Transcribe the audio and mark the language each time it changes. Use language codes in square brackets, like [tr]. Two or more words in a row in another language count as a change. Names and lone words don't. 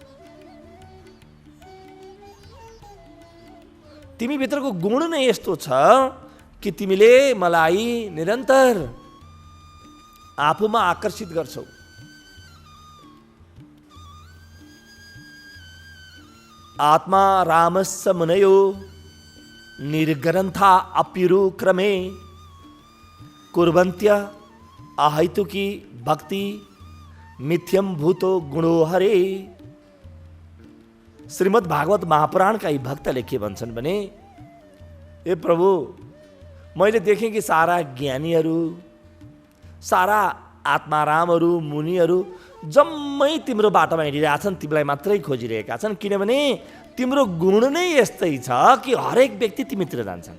[ne] तिमी भित्रको गुण नै यस्तो छ कि तिमीले मलाई निरन्तर आफूमा आकर्षित गर्छौ। [sa] आत्मा रामस्य मुनयो निर्ग्रन्था अप्युरु क्रमे कुर्वन्त्य अहैतुकी भक्ति मिथ्यम भूतो गुणो हरे। [ne] श्रीमद् भागवत महापुराणका यी भक्तले के भन्छन् भने, ए प्रभु मैले देखेँ कि सारा ज्ञानीहरू, सारा आत्मारामहरू, मुनिहरू जम्मै तिम्रो बाटोमा हिँडिरहेछन्, तिमीलाई मात्रै खोजिरहेका छन्, किनभने तिम्रो गुण नै यस्तै छ कि हरेक व्यक्ति तिमीतिर जान्छन्।